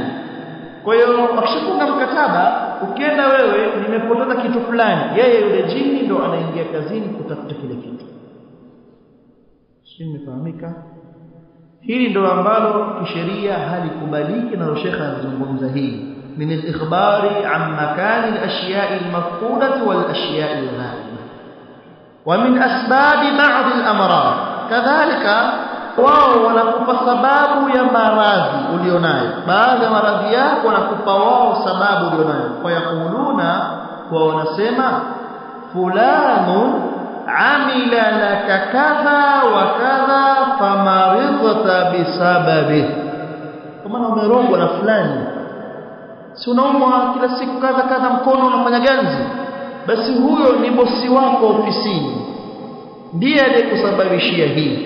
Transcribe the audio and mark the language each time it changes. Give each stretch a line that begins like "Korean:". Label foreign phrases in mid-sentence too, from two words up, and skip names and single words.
Swahili: Kwa hiyo wakishafunga mkataba, ukienda wewe nimepoteza kitu fulani, yeye yule jini ndo anaingia kazini kutafuta kile kitu. Simefahamika? Hili ndo ambalo kisheria halikubaliki, na Sheikh anazungumza hii
Arabic: من الإخبار عن مكان الأشياء المفقودة والأشياء الغائبة ومن أسباب بعض الأمراض.
Swahili: Kadhalika wao wanakupa sababu ya maradhi ulionayo, baadhi ya maradhi yako wanakupa wao sababu ulionayo. Kwa yakuluna, kwa wanasema
Arabic: فلان عمل لك كذا وكذا فمرضت بسببه,
Swahili: kama umerogwa na fulani, si unaumwa kila siku kadha kadha, mkono unafanya ganzi, basi huyo ni bosi wako ofisini, ndiye aliyekusababishia hii.